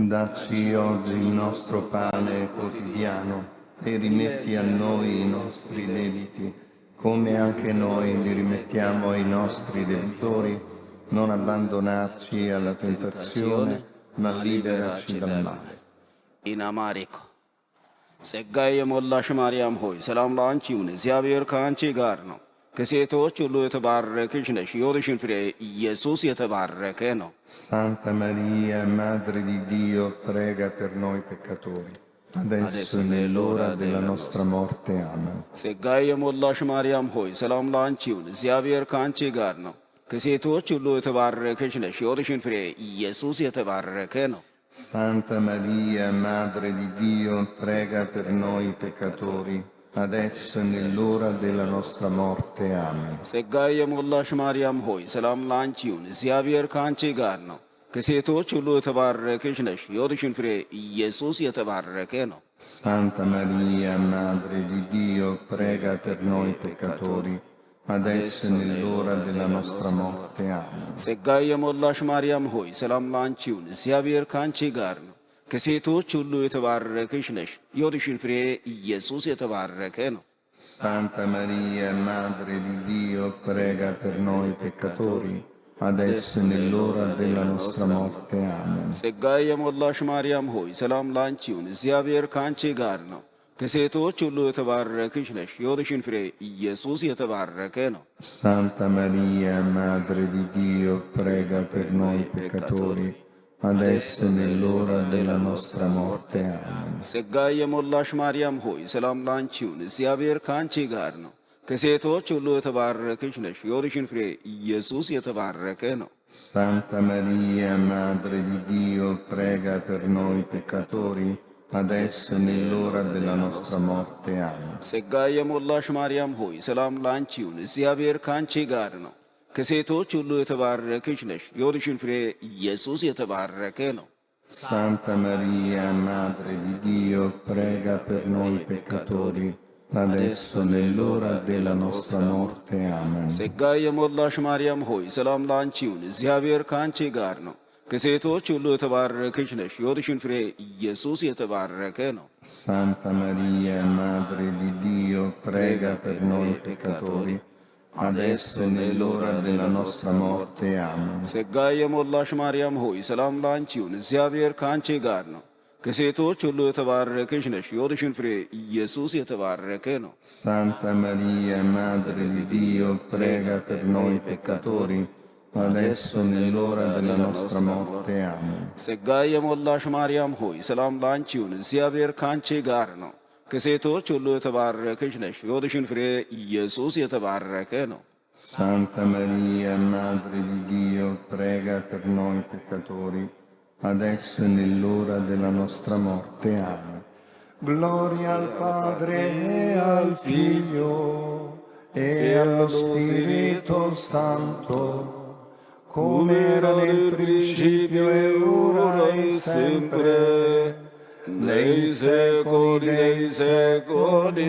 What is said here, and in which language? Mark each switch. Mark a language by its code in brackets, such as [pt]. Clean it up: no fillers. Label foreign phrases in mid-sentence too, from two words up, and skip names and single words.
[it] Dacci oggi il nostro pane quotidiano e rimetti a noi i nostri debiti, come anche noi li rimettiamo ai nostri debitori. Non abbandonarci alla tentazione, ma liberaci dal male. In Amarico. [am] ጸጋዬ የሞላሽ ማርያም ሆይ ሰላም ለአንቺ ይሁን፣ እግዚአብሔር ከአንቺ ጋር ነው። ከሴቶች ሁሉ የተባረክሽ ነሽ፣ የሆድሽን ፍሬ ኢየሱስ የተባረከ ነው። [it] Santa Maria, Madre di Dio, prega per noi peccatori, adesso e nell'ora della nostra morte. Amen. [am] ጸጋዬ የሞላሽ ማርያም ሆይ ሰላም ለአንቺ ይሁን፣ እግዚአብሔር ከአንቺ ጋር ነው። ከሴቶች ሁሉ የተባረክሽ ነሽ፣ የሆድሽን ፍሬ ኢየሱስ የተባረከ ነው። [it] Santa Maria, Madre di Dio, prega per noi peccatori, adesso e nell'ora della nostra morte. Amen. [am] ጸጋዬ የሞላሽ ማርያም ሆይ ሰላም ለአንቺ ይሁን፣ እግዚአብሔር ከአንቺ ጋር ነው። ከሴቶች ሁሉ የተባረክሽ ነሽ፣ የሆድሽን ፍሬ ኢየሱስ የተባረከ ነው። [it] Santa Maria, Madre di Dio, prega per noi peccatori, adesso e nell'ora della nostra morte. Amen. [am] ጸጋዬ የሞላሽ ማርያም ሆይ ሰላም ለአንቺ ይሁን፣ እግዚአብሔር ከአንቺ ጋር ነው። ከሴቶች ሁሉ የተባረክሽ ነሽ፣ የሆድሽን ፍሬ ኢየሱስ የተባረከ ነው። [it] Santa Maria, Madre di Dio, prega per noi peccatori, adesso e nell'ora della nostra morte. Amen. [am] ጸጋዬ የሞላሽ ማርያም ሆይ ሰላም ለአንቺ ይሁን፣ እግዚአብሔር ከአንቺ ጋር ነው። ከሴቶች ሁሉ የተባረክሽ ነሽ፣ የሆድሽን ፍሬ ኢየሱስ የተባረከ ነው። [it] Santa Maria, Madre di Dio, prega per noi peccatori, adesso e nell'ora della nostra morte. Amen. [am] ጸጋዬ የሞላሽ ማርያም ሆይ ሰላም ለአንቺ ይሁን፣ እግዚአብሔር ከአንቺ ጋር ነው። ከሴቶች ሁሉ የተባረክሽ ነሽ፣ የሆድሽን ፍሬ ኢየሱስ የተባረከ ነው። [it] Santa Maria, Madre di Dio, prega per noi peccatori, adesso e nell'ora della nostra morte. Amen. [am] ጸጋ የሞላሽ ማርያም ሆይ ሰላም ላንቺ ይሁን፣ እግዚአብሔር ካንቺ ጋር ነው። ከሴቶች ሁሉ የተባረክሽ ነሽ፣ የሆድሽን ፍሬ ኢየሱስ የተባረከ ነው። [it] Santa Maria, Madre di Dio, prega per noi peccatori, adesso e nell'ora della nostra morte. Amen. [am] ጸጋ የሞላሽ ማርያም ሆይ ሰላም ላንቺ ይሁን፣ እግዚአብሔር ካንቺ ጋር ነው። ከሴቶች ሁሉ የተባረክሽ ነሽ፣ የሆድሽን ፍሬ ኢየሱስ የተባረከ ነው። [it] Santa Maria, Madre di Dio, prega per noi peccatori, adesso e nell'ora della nostra morte. Amen. [am] ጸጋ የሞላሽ ማርያም ሆይ ሰላም ላንቺ ይሁን፣ እግዚአብሔር ካንቺ ጋር ነው። ከሴቶች ሁሉ የተባረክሽ ነሽ፣ የሆድሽን ፍሬ ኢየሱስ የተባረከ ነው። [it] Santa Maria, Madre di Dio, prega per noi peccatori, adesso e nell'ora della nostra morte. Amen. [am] ጸጋ የሞላሽ ማርያም ሆይ ሰላም ላንቺ ይሁን፣ እግዚአብሔር ካንቺ ጋር ነው። ከሴቶች ሁሉ የተባረክሽ ነሽ፣ የሆድሽን ፍሬ ኢየሱስ የተባረከ ነው። [it] Santa Maria, Madre di Dio, prega per noi peccatori, adesso e nell'ora della nostra morte. Amen. Gloria al Padre e al Figlio e allo Spirito Santo, come era nel principio e ora e sempre, nei secoli dei secoli.